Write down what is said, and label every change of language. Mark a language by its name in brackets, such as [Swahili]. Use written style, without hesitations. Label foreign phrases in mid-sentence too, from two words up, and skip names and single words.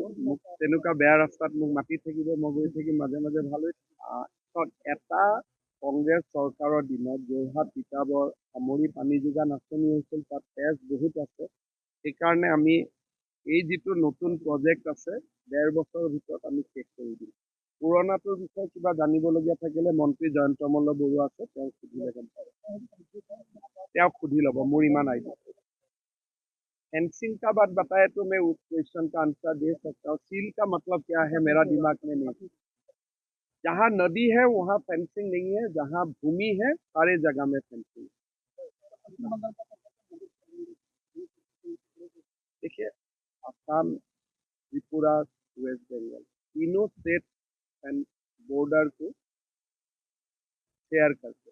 [Assamese] মোক তেনেকুৱা বেয়া ৰাস্তাত মোক মাতি থাকিব, মই গৈ থাকিম, মাজে মাজে ভাল হৈ এটা কংগ্ৰেছ চৰকাৰৰ দিনত যোৰহাট তিতাবৰ সামৰি পানী যোগান আঁচনি হৈছিল, তাত তেজ বহুত আছে। সেইকাৰণে আমি এই যিটো নতুন প্ৰজেক্ট আছে 1.5 বছৰৰ ভিতৰত আমি শেষ কৰি দিম। পুৰণাটোৰ বিষয়ে কিবা জানিবলগীয়া থাকিলে মন্ত্ৰী জয়ন্ত মল্ল বৰুৱা আছে, তেওঁক সুধি ল'ব, মোৰ ইমান আইডিয়া। [Hindi] फेंसिंग का बात बताए तो मैं उस क्वेश्चन का आंसर दे सकता हूँ। सील का मतलब क्या है मेरा दिमाग में नहीं। जहाँ नदी है वहाँ फेंसिंग नहीं है, जहाँ भूमि है सारे जगह में फेंसिंग। देखिए असम, त्रिपुरा, वेस्ट बंगाल तीनों [English] state and border [Hindi] को शेयर करते।